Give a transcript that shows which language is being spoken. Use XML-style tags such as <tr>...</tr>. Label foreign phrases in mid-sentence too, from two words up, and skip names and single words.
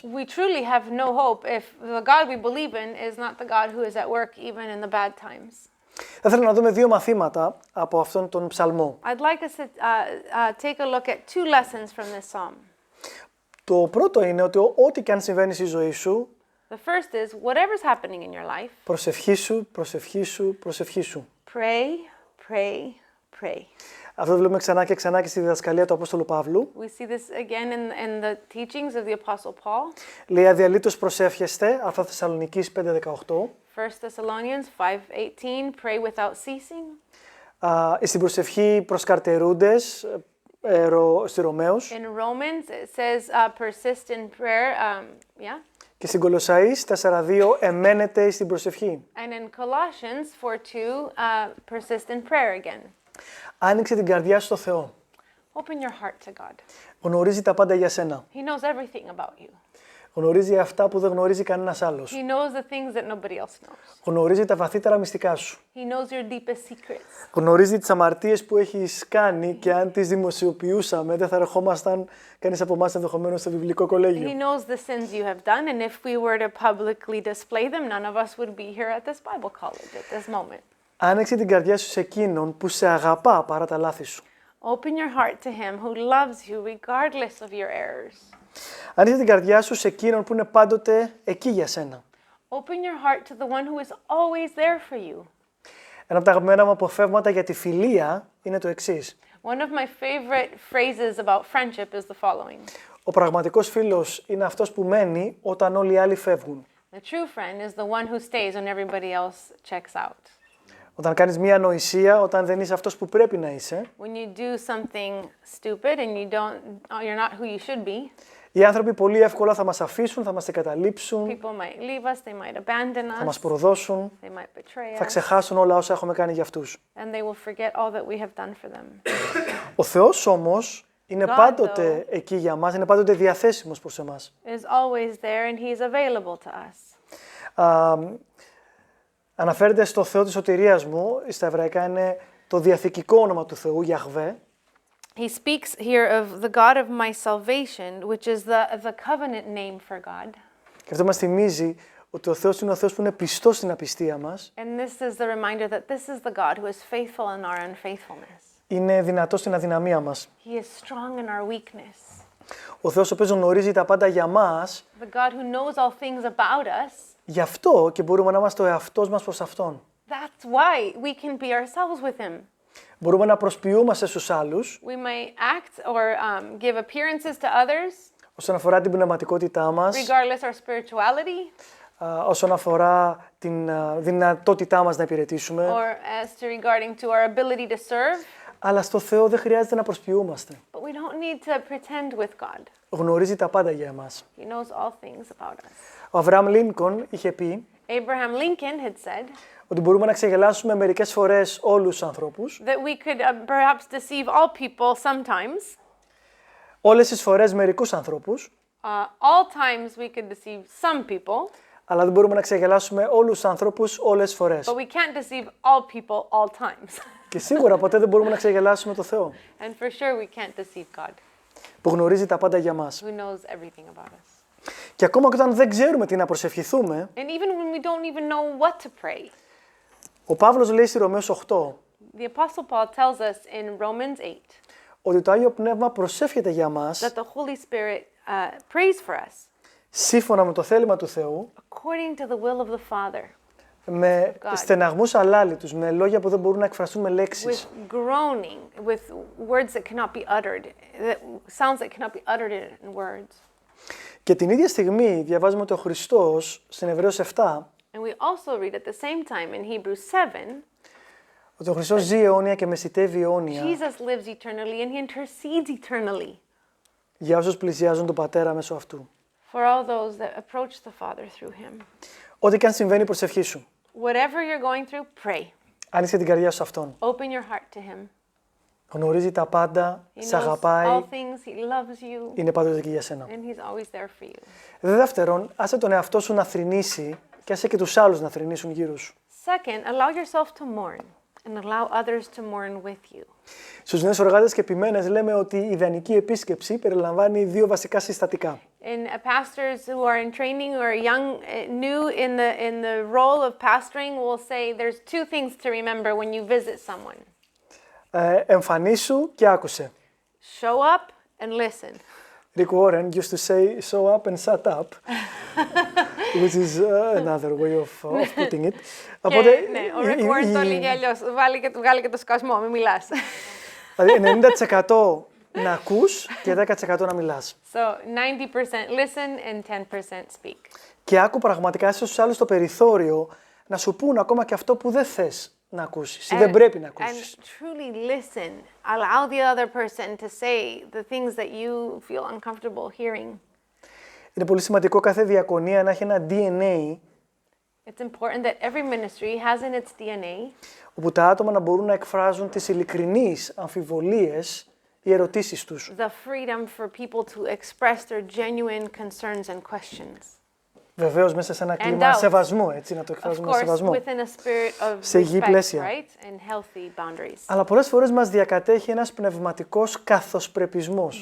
<en>We truly have no hope if the God we believe in is not the God who is at work even in the bad times.</en> <el>Θα ήθελα να δούμε δύο μαθήματα από αυτόν τον ψαλμό.</el> <en>I'd like us to take a look at two lessons from this psalm.</en> <el>Το πρώτο είναι ότι ό,τι και αν συμβαίνει στη ζωή σου,</el> <en>The first is whatever's happening in your life,</en> <el>προσευχήσου, προσευχήσου, προσευχήσου.</el> <en>pray, pray, pray.</en> <el>Αυτό το βλέπουμε ξανά και ξανά και στη διδασκαλία του Απόστολου Παύλου.</el> <en>We see this again in the teachings of the Apostle Paul.</en> <el>Λέει αδιαλείτως προσεύχεστε, αυτά Θεσσαλονικής 5:18.</el> <en>1 Thessalonians 5:18, pray without ceasing.</en> <el>Στην προσευχή προς καρτερούντες, στη Ρωμαίους.</el> <en>In Romans it says persist in prayer,</en> <el>Και στην Κολοσσαείς 4:2, εμένετε στην προσευχή.</el> <en>And in Colossians 4:2, persist in prayer again.</en> <el>Άνοιξε την καρδιά σου στο Θεό.</el> <en>Open your heart to God.</en> <el>Γνωρίζει τα πάντα για σένα.</el> <en>He knows everything about you.</en> <el>Γνωρίζει αυτά που δεν γνωρίζει κανένας άλλος.</el> <en>He knows the things that nobody else knows.</en> <el>Γνωρίζει τα βαθύτερα μυστικά σου.</el> <en>He knows your deepest secrets.</en> <el>Γνωρίζει τις αμαρτίες που έχεις κάνει και αν τις δημοσιοποιούσαμε δεν θα ερχόμασταν κανείς από εμάς ενδεχομένως στο βιβλικό κολέγιο.</el> <en>He knows the sins you have done and if we were to publicly display them, none of us would be here at this Bible college at this moment.</en> <el>Άνοιξε την καρδιά σου σε εκείνον που σε αγαπά παρά τα λάθη σου.</el> <en>Open your heart to him who loves you regardless of your errors.</en> <el>Άνοιξε την καρδιά σου σε εκείνον που είναι πάντοτε εκεί για σένα.</el> <en>Open your heart to the one who is always there for you.</en> <el>Ένα από τα αγαπημένα μου αποφεύγματα για τη φιλία είναι το εξής.</el> <en>One of my favorite phrases about friendship is the following.</en> <el>Ο πραγματικός φίλος είναι αυτός που μένει όταν όλοι οι άλλοι φεύγουν.</el> <en>The true friend is the one who stays when everybody else checks out.</en> <el>Όταν κάνεις μία ανοησία, όταν δεν είσαι αυτός που πρέπει να είσαι.</el> <en>When you do something stupid and you're not who you should be.</en> <el>Οι άνθρωποι πολύ εύκολα θα μας αφήσουν, θα μας εγκαταλείψουν,</el> <en>People might leave us, they might abandon us,</en> <el>θα μας προδώσουν,</el> <en>they might betray</en> <el>θα</el> <en>us,</en> <el>ξεχάσουν όλα όσα έχουμε κάνει για αυτούς.</el> <en>and they will forget all that we have done for them.</en> <el>Ο Θεός όμως είναι</el> <en>God,</en> <el>πάντοτε εκεί για μας, είναι πάντοτε διαθέσιμος προς εμάς.</el> <en>Is always there and he is available to us.</en> <el>Αναφέρεται στο Θεό της σωτηρίας μου, στα εβραϊκά είναι το διαθηκικό όνομα του Θεού, Γιαχβέ.</el> <en>He speaks here of the God of my salvation, which is the covenant name for God.</en> <el>Και αυτό μας θυμίζει ότι ο Θεός είναι ο Θεός που είναι πιστός στην απιστία μας.</el> <en>And this is the reminder that this is the God who is faithful in our unfaithfulness.</en> <el>Είναι δυνατός στην αδυναμία μας.</el> <en>He is strong in our weakness.</en> <el>Ο Θεός ο οποίος γνωρίζει τα πάντα για μας.</el> <en>The God who knows all things about us.</en> <el>Γι' αυτό και μπορούμε να είμαστε ο εαυτός μας προς Αυτόν.</el> <en>That's why we can be ourselves with him.</en> <el>Μπορούμε να προσποιούμαστε στους άλλους.</el> <en>We may act or give appearances to others.</en> <el>Όσον αφορά την πνευματικότητά μας.</el> <en>Regardless our spirituality.</en> <el>Όσον αφορά την δυνατότητά μας να υπηρετήσουμε.</el> <en>Or as to regarding to our ability to serve.</en> <el>Αλλά στο Θεό δεν χρειάζεται να προσποιούμαστε.</el> <en>But we don't need to pretend with God.</en> <el>Γνωρίζει τα πάντα για εμάς.</el> <en>He knows all things about us.</en> <el>Ο Αβραάμ Λίνκον είχε πει</el> <en>Abraham Lincoln had said,</en> <el>Ότι μπορούμε να ξεγελάσουμε μερικές φορές όλους τους ανθρώπους.</el> <en>That we could perhaps deceive all people sometimes.</en> <el>Όλες τις φορές μερικούς ανθρώπους.</el> <en>All times we could deceive some people.</en> <el>Αλλά δεν μπορούμε να ξεγελάσουμε όλους τους ανθρώπους όλες τις φορές.</el> <en>But we can't deceive all people all times.</en> <el>Και σίγουρα ποτέ δεν μπορούμε να ξεγελάσουμε το Θεό.</el> <en>And for sure we can't deceive God.</en> <el>Που γνωρίζει τα πάντα για μας.</el> <en>Who knows everything about us.</en> <el>Και ακόμα και όταν δεν ξέρουμε τι να προσευχηθούμε,</el> <en>And even when we don't even know what to pray.</en> <el>ο Παύλος λέει στη Ρωμαίους 8</el> <en>The Apostle Paul tells us in Romans 8</en> <el>ότι το Άγιο Πνεύμα προσεύχεται για μας</el> <en>that the Holy Spirit prays for us</en> <el>σύμφωνα με το θέλημα του Θεού,</el> <en>according to the will of the Father,</en> <el>με στεναγμούς αλάλητους, με λόγια που δεν μπορούν να εκφραστούν με λέξεις.</el> <en>with groaning, with words that cannot be uttered, sounds that cannot be uttered in words.</en> <el>Και την ίδια στιγμή διαβάζουμε ότι ο Χριστός στην Εβραίους 7</el> <en>And we also read at the same time in Hebrews 7</en> <el>ότι ο Χριστός ζει αιώνια και μεσιτεύει αιώνια</el> <en>Jesus lives eternally and he intercedes eternally</en> <el>για όσους πλησιάζουν τον Πατέρα μέσω αυτού.</el> <en>for all those that approach the Father through him.</en> <el>Ό,τι και αν συμβαίνει, προσευχή σου.</el> <en>Whatever you're going through, pray.</en> <el>Άνοιξε την καρδιά σου σε Αυτόν.</el> <en>Open your heart to him.</en> <el>Γνωρίζει τα πάντα,</el> <en>He</en> <el>σε</el> <en>knows</en> <el>αγαπάει,</el> <en>all things, he loves you,</en> <el>είναι πάντοτε εκεί για σένα.</el> <en>and he's always there for you.</en> <el>Δεύτερον, άσε τον εαυτό σου να θρηνήσει και άσε και τους άλλους να θρηνήσουν γύρω σου.</el> <en>Second, allow yourself to mourn and allow others to mourn with you.</en> <el>Στους νέους εργάτες και επιμένες λέμε ότι η ιδανική επίσκεψη περιλαμβάνει δύο βασικά συστατικά.</el> <en>And pastors who are in training or young, new in the role of pastoring will say there's two things to remember when you visit someone.</en> <el>Εμφανίσου και άκουσε.</el> <en>Show up and listen. Rick Warren used to say, show up and shut up, which is another way of putting it.</en> <el>Οπότε, ναι, ο Rick Warren το έλεγε αλλιώς. Βγάλει και το σκασμό, μην μιλάς. Δηλαδή 90% να ακούς και 10% να μιλάς.</el> <en>So 90% listen and 10% speak.</en> <el>Και άκου πραγματικά στους άλλους το περιθώριο να σου πούν ακόμα και αυτό που δεν θες να ακούσεις ή δεν πρέπει να ακούσεις.</el> <en>And truly listen. Allow the other person to say the things that you feel uncomfortable hearing.</en> <el>Είναι πολύ σημαντικό κάθε διακονία να έχει ένα DNA.</el> <en>It's important that every ministry has in its DNA.</en> <el>Όπου τα άτομα να μπορούν να εκφράζουν τις ειλικρινείς αμφιβολίες ή ερωτήσεις τους.</el> <en>The freedom for people to express their genuine concerns and questions.</en> <el>Βεβαίως μέσα σε ένα κλίμα σεβασμού, έτσι, να το εκφράζουμε με σεβασμό. Σε υγιή πλαίσια. Αλλά πολλές φορές μας διακατέχει ένας πνευματικός καθοσπρεπισμός.</el>